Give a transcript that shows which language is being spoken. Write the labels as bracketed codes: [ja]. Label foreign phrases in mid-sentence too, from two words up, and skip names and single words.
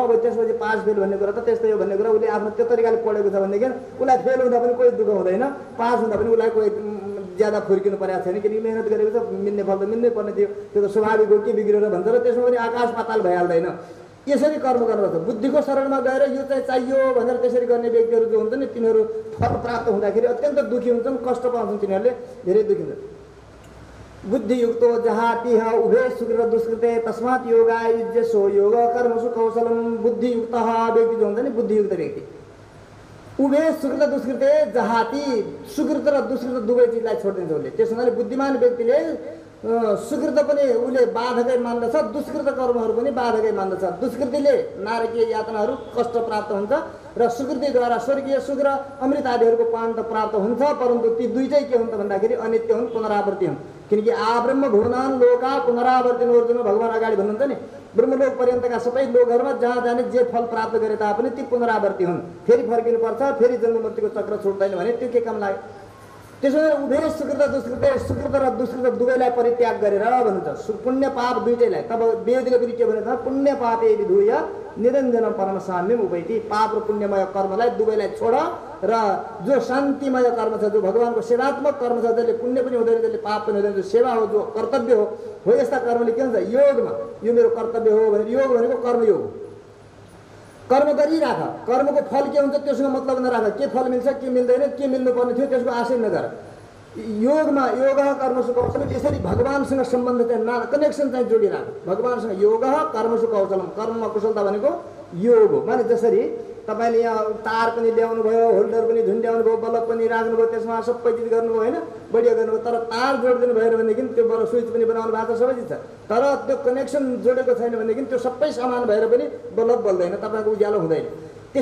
[ne] अब त्यसपछि पास फेल भन्ने कुरा त त्यस्तै हो भन्ने कुरा उसले आफ्नो त्यो तरिकाले पढेको छ भनेदेखि उसलाई फेल हुँदा पनि कोही दुःख हुँदैन, पास हुँदा पनि उसलाई कोही ज्यादा फुर्किनु परेको छैन, किनकि मेहनत गरेको छ, मिल्ने फल त मिल्नै पर्ने थियो, त्यो त स्वाभाविक हो, के बिग्रेर भन्छ र त्यसमा पनि आकाश पाताल भइहाल्दैन। यसरी कर्म गर्नुपर्छ। बुद्धिको शरणमा गएर यो चाहिँ चाहियो भनेर त्यसरी गर्ने व्यक्तिहरू जो हुन्छन् नि, तिनीहरू फल प्राप्त हुँदाखेरि अत्यन्त दुःखी हुन्छन्, कष्ट पाउँछन्, तिनीहरूले धेरै दुःखी हुन्छन्। [sa] बुद्धियुक्तो जहातिह उभे सुकृत दुष्कृते तस्मात् योगा युज्यसो योग कर्मसु कौशलम। [ne] बुद्धियुक्त व्यक्ति जो हुन्छ नि, बुद्धियुक्त व्यक्ति, [sa] उभे सुकृत दुष्कृते जहाती, [ne] सुकृत र दुष्कृत दुवै चिजलाई छोडिदिन्छ उसले। त्यसो हुनाले बुद्धिमान व्यक्तिले सुकृत पनि उसले बाधकै मान्दछ, दुष्कृत कर्महरू पनि बाधकै मान्दछ। दुष्कृतिले नारकीय यातनाहरू कष्ट प्राप्त हुन्छ र सुकृतिद्वारा स्वर्गीय सुख र अमृत आदिहरूको पान त प्राप्त हुन्छ, परन्तु ती दुईटै के हुन् त भन्दाखेरि अनित्य हुन्, पुनरावृत्ति हुन्। [sa] किनकि आब्रह्म भुवनान् लोका पुनरावर्तिन अर्जुन, [ne] भगवान अगाडि भन्नुहुन्छ नि, ब्रह्मलोक पर्यन्तका सबै लोकहरूमा जहाँ जाने जे फल प्राप्त गरे तापनि ती पुनरावर्ति हुन्, फेरि फर्किनुपर्छ, फेरि जन्म मृत्युको चक्र छुट्दैन भने त्यो के काम लाग्यो? त्यसो भए [sa] उभे सुकृत दुष्कृत, [ne] सुकृत र दुष्कृत दुवैलाई परित्याग गरेर भन्नुहुन्छ, पुण्य पाप दुईटैलाई। तब वेदले पनि के भनेको छ? [sa] पुण्य पापे विधूय निरञ्जन परम साम्यम उपैति। [ne] पाप र पुण्यमय कर्मलाई दुवैलाई छोड र जो शान्तिमय कर्म छ, जो भगवानको सेवात्मक कर्म छ, जसले पुण्य पनि हुँदैन, जसले पाप पनि हुँदैन, जो सेवा हो, जो कर्तव्य हो, यस्ता कर्मले के हुन्छ? योगमा यो मेरो कर्तव्य हो भनेर, योग भनेको कर्मयोग, कर्म गरिराख। कर्मको फल के हुन्छ त्यसको मतलब नराख, के फल मिल्छ के मिल्दैन, के मिल्नुपर्ने थियो त्यसको आशय नगर। [sa] योगमा योग कर्मसु कौशलम, [ne] यसरी भगवानसँग सम्बन्ध चाहिँ कनेक्सन चाहिँ जोडिराख भगवानसँग। [sa] योग कर्मसु कौशलम, [ne] कर्ममा कुशलता भनेको योग हो। माने जसरी तपाईँले यहाँ तार पनि ल्याउनु भयो, होल्डर पनि झुन्ड्याउनु भयो, बल्ब पनि राख्नुभयो, त्यसमा सबै चिज गर्नुभयो होइन, बढिया गर्नुभयो, तर तार जोडिदिनु भएन भनेदेखि त्यो बल्ब स्विच पनि बनाउनु भएको छ, सबै चिज छ, तर त्यो कनेक्सन जोडेको छैन भनेदेखि त्यो सबै सामान भएर पनि बल्ब बल्दैन, तपाईँको उज्यालो हुँदैन।